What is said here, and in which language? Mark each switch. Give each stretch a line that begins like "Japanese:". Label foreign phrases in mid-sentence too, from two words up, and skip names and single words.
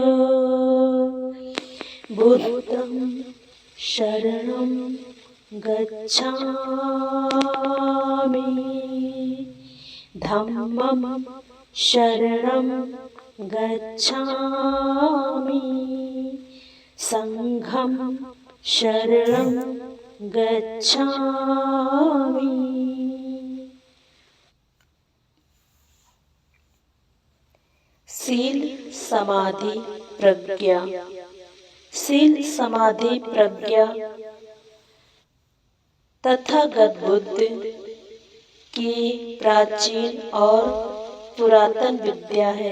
Pali: बुद्धं शरणं गच्छामि, धम्मं शरणं गच्छामि, संघं शरणं गच्छामि।
Hindi: शील समाधि प्रज्ञा। शील समाधि प्रज्ञा तथागत बुद्ध की प्राचीन और पुरातन विद्या है।